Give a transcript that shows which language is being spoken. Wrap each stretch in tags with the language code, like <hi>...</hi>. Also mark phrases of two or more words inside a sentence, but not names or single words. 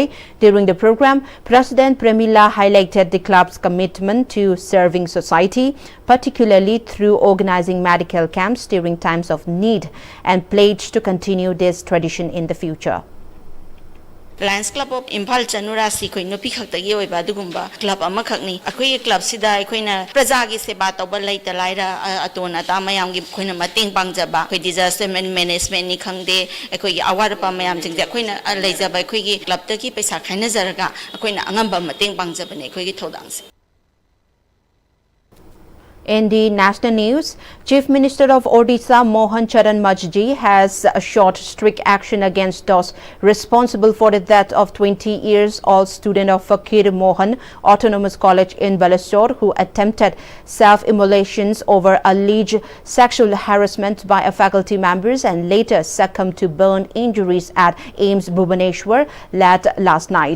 <en>During the program, President Premila highlighted the club's commitment to serving society, particularly through organizing medical camps during times of need, and pledged to continue this tradition in the future.</en> <mni>Lions Club of Imphal Chanura si koi no pi khakta gi oiba dugumba club ama khakni akoi club sida akoina praja gi seba tawba laita laira atona ta mayam gi khoina mating pangjaba koi</mni> <en>disaster management</en> <mni>ni khangde akoi gi awar pa mayam jing akoina leijaba akoi gi club ta ki paisa khaina jaraga akoina angamba mating pangjaba ne akoi gi thodang se.</mni> <en>In the national news, Chief Minister of Odisha Mohan Charan Majji has assured strict action against those responsible for the death of 20 years old student of Fakir Mohan Autonomous College in Balasore who attempted self-immolations over alleged sexual harassment by a faculty members and later succumbed to burn injuries at AIMS Bhubaneswar last night.</en>